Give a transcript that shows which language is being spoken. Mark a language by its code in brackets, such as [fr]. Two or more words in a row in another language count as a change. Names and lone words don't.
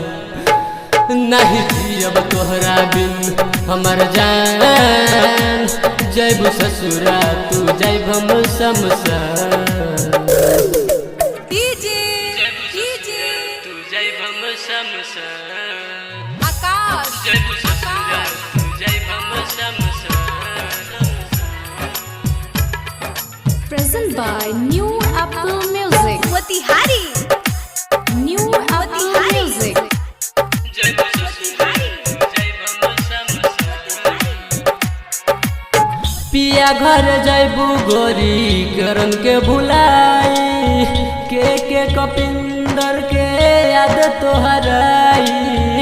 [bho] नहीं जियब तोहरा बिन हमर जान जैब ससुरा तू जैब हम शमशान। तू जैब हम शमशान। आकाश जैब ससुरा तू जैब हम शमशान। [en] Present by New Apple Music. [bho] मोतिहारी New Apple Music. जैब ससुरा तू जैब हम शमशान। पिया घर जैबू गोरी करन के भुलाई के कपिंदर के याद तोहराई।